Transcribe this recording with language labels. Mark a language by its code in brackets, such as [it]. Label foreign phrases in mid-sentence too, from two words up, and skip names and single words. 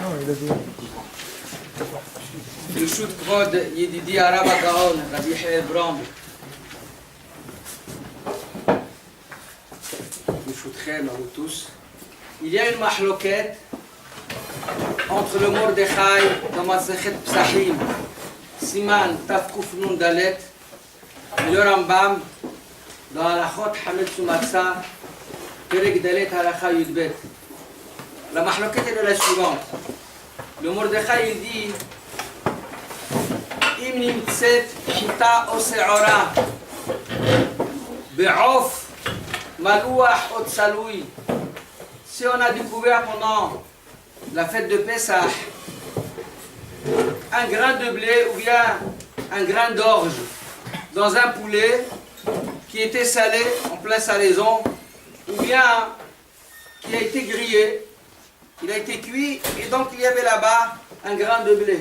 [he] ברשות כבוד ידידי הרב הגאון, רבי יחיאל ברום, ברשותכם, [fr] nous tous, il y a une mahloket entre le Mordechai dans Masechet Psachim, [he] סימן תפקוף נון דלת, [fr] et le Rambam dans Halachot Hametz Umatzah, [he] פרק דלת הלכה יוד בית. [fr] La mahloket est de la suivante. Le Mordechai il dit [he] אם נמצאת חיטה או שעורה בעוף מלוח או צלוי, [fr] si on a découvert pendant la fête de Pessah un grain de blé ou bien un grain d'orge dans un poulet qui était salé en pleine salaison ou bien qui a été grillé, il a été cuit et donc il y avait là-bas un grain de blé.